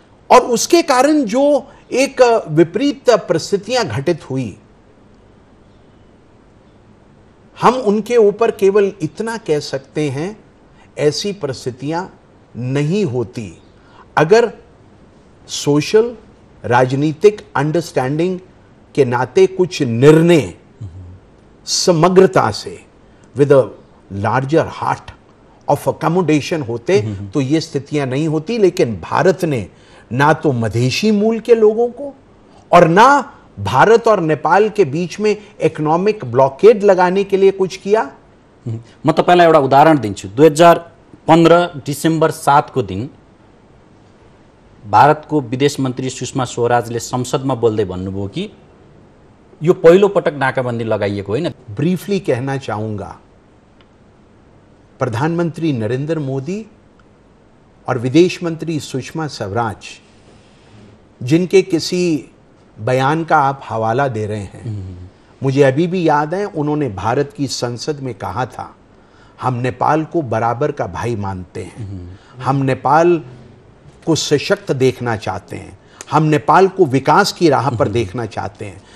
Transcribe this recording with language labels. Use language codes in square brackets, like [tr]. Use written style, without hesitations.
[hi] और उसके कारण जो एक विपरीत परिस्थितियां घटित हुई, हम उनके ऊपर केवल इतना कह सकते हैं, ऐसी परिस्थितियां नहीं होती अगर सोशल राजनीतिक अंडरस्टैंडिंग के नाते कुछ निर्णय समग्रता से [en] with a larger heart of accommodation [hi] होते तो ये स्थितियां नहीं होती। लेकिन भारत ने ना तो मधेशी मूल के लोगों को और ना भारत और नेपाल के बीच में इकोनॉमिक ब्लॉकेड लगाने के लिए कुछ किया। [ne] म तपाईलाई एउटा उदाहरण दिन्छु। 2015 डिसेम्बर 7 को दिन भारतको विदेश मन्त्री सुषमा स्वराजले संसदमा बोल्दै भन्नुभयो कि यो पहिलो पटक नाकाबन्दी लगाइएको होइन। [hi] ब्रीफली कहना चाहूंगा, प्रधानमंत्री नरेंद्र मोदी और विदेश मंत्री सुषमा स्वराज, जिनके किसी बयान का आप हवाला दे रहे हैं, मुझे अभी भी याद है, उन्होंने भारत की संसद में कहा था, हम नेपाल को बराबर का भाई मानते हैं, हम नेपाल को सशक्त देखना चाहते हैं, हम नेपाल को विकास की राह पर देखना चाहते हैं।